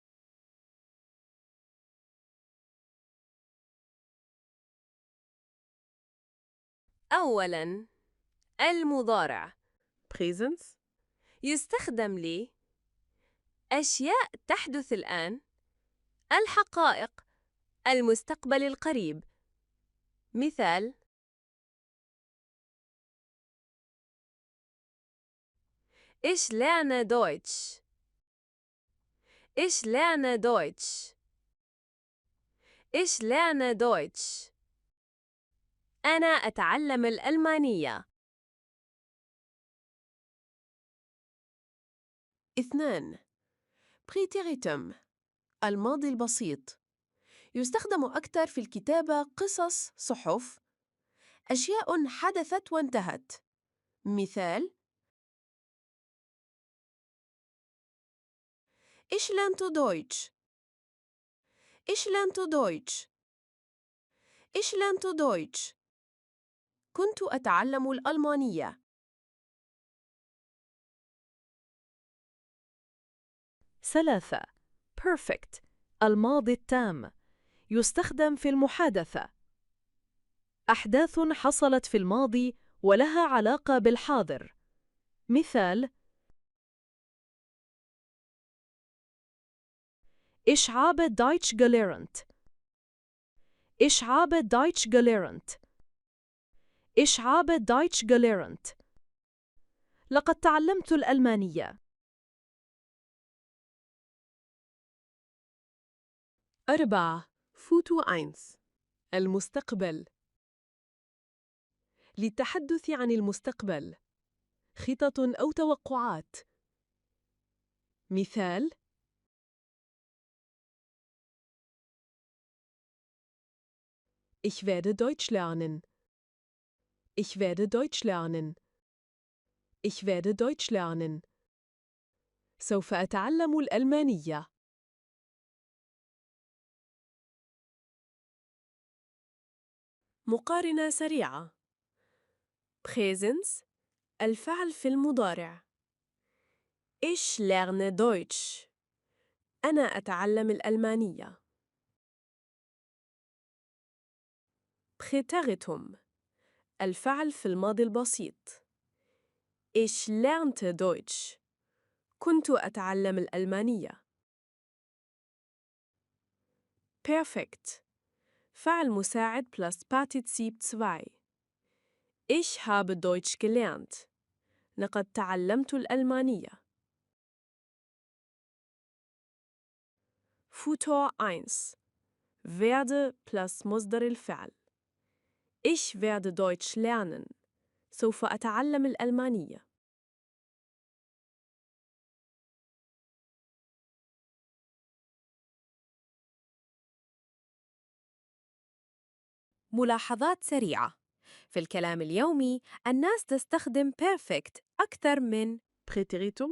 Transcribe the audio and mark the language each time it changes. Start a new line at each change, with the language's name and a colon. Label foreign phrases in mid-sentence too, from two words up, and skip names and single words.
Arabic: أولاً، المضارع presence، يستخدم ل أشياء تحدث الآن، الحقائق، المستقبل القريب. مثال:
German: Ich lerne Deutsch. Ich lerne Deutsch. Ich lerne Deutsch.
Arabic: أنا أتعلم الألمانية. 2. Präteritum، الماضي البسيط، يستخدم أكثر في الكتابة قصص صحف، أشياء حدثت وانتهت. مثال:
German: Ich lernte Deutsch. Ich lernte Deutsch. Ich lernte Deutsch.
Arabic: كنت أتعلم الألمانية. 3. Perfect، الماضي التام، يستخدم في المحادثة. أحداث حصلت في الماضي ولها علاقة بالحاضر. مثال:
German: Ich habe Deutsch gelernt. Ich habe Deutsch gelernt. Ich habe Deutsch gelernt.
Arabic: لقد تعلمت الألمانية. 4. Futur 1، المستقبل، للتحدث عن المستقبل، خطط أو توقعات. مثال:
German: Ich werde Deutsch lernen. Ich werde Deutsch lernen. Ich werde Deutsch lernen.
Arabic: سوف أتعلم الألمانية. مقارنة سريعة. Präsens، الفعل في المضارع.
German: Ich lerne Deutsch.
Arabic: أنا أتعلم الألمانية. Präteritum، الفعل في الماضي البسيط.
German: Ich lernte Deutsch.
Arabic: كنت أتعلم الألمانية. Perfekt، فعل مساعد
German: plus Partizip
Arabic: 2.
German: Ich habe Deutsch gelernt.
Arabic: لقد تعلمت الألمانية. Futur 1،
German: werde plus
Arabic: مصدر الفعل.
German: Ich werde Deutsch lernen.
Arabic: سوف أتعلم الألمانية. ملاحظات سريعة. في الكلام اليومي الناس تستخدم perfect أكثر من präteritum.